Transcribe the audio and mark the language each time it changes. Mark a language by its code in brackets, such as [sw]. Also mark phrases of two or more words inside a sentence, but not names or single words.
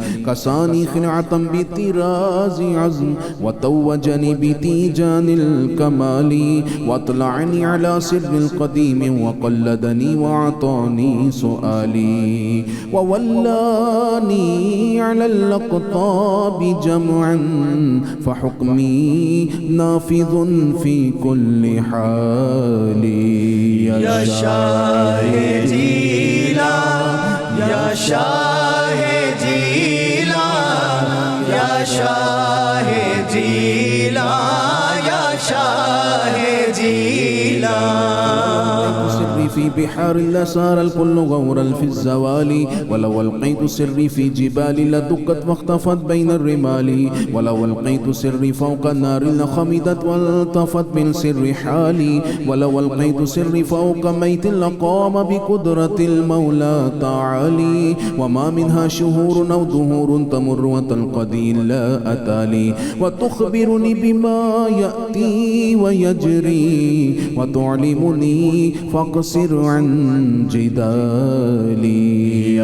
[ar] كساني خلعة بطراز عزم وتوجني بتيجان الكمال, وأطلعني على سر القديم وقلدني وأعطاني سؤالي, وولاني على الأقطاب جمعا فحكمي نافذ في كل حال. [ur] یا شاہ جیلان یا شاہ جیلان یا شاہ جیلان یا شاہ [ar] في بحار لسار الكل غورا في الزوال ولو ألقيت سري في جبال لدكت واختفت بين الرمال ولو ألقيت سري فوق النار لخمدت والتفت من سر حالي ولو ألقيت سري فوق ميت لقام بقدرة المولى تعالي وما منها شهور أو دهور تمر وتنقضي إلا أتالي وتخبرني بما يأتي ويجري وتعلمني فاقصر عن جدالي